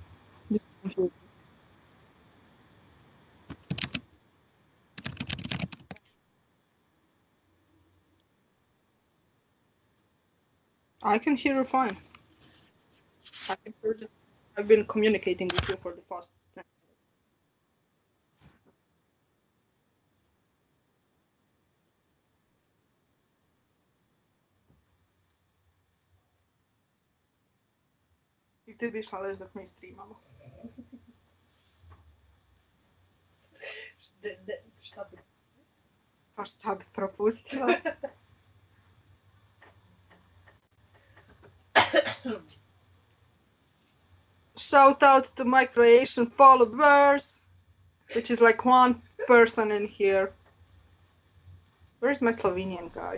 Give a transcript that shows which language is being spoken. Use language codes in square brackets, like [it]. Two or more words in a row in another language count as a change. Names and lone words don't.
[en] I can hear you fine. I can hear that I've been communicating with you for the past. [hr] I ti bi šaleš dok mi streamamo. Pa šta bi propustila? [en] Shout out to my Croatian followers, which is like one person in here. Where's my Slovenian guy?